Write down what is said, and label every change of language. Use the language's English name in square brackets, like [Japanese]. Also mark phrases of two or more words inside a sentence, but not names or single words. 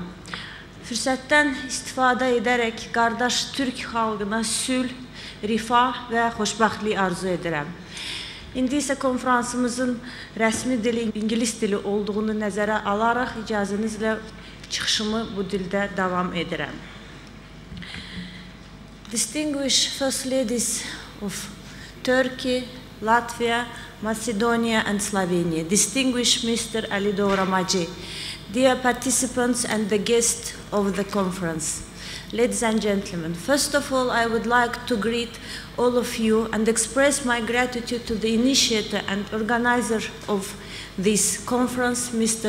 [Azerbaijani] Fürsətdən istifadə edərək qardaş Türk xalqına sülh, rifah və xoşbəxtlik arzu edirəm. İndi isə konfransımızın rəsmi dili İngilis dili olduğunu nəzərə alaraq icazənizlə çıxışımı bu dildə davam edirəm. [English] Distinguished First Ladies of Turkey, Latvia, Macedonia and Slovenia, distinguished Mr. Ali Doğramacı, dear participants and the guests of the conference. Ladies and gentlemen, first of all, I would like to greet all of you and express my gratitude to the initiator and organizer of this conference, Mr.